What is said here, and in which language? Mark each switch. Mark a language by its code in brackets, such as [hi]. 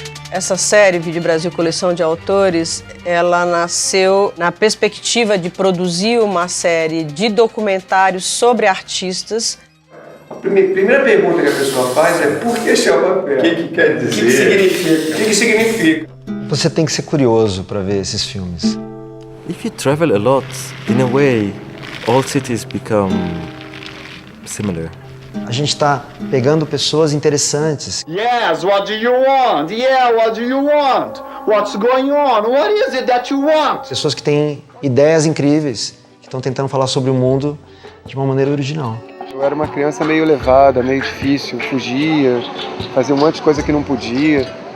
[pt] Essa série, Vídeo Brasil Coleção de Autores, ela nasceu na perspectiva de produzir uma série de documentários sobre artistas. A primeira pergunta que a pessoa faz é por que esse é o papel? O que quer dizer? O que significa? Você tem que ser curioso para ver esses filmes. [en] If you travel a lot, in a way, all cities become similar. [pt] A gente está pegando pessoas interessantes. [en] Yes, what do you want? Yeah, what do you want? What's going on? What is it that you want? [pt] Pessoas que têm ideias incríveis, que estão tentando falar sobre o mundo de uma maneira original. Eu era uma criança meio levada, meio difícil, fugia, fazia um monte de coisa que não podia.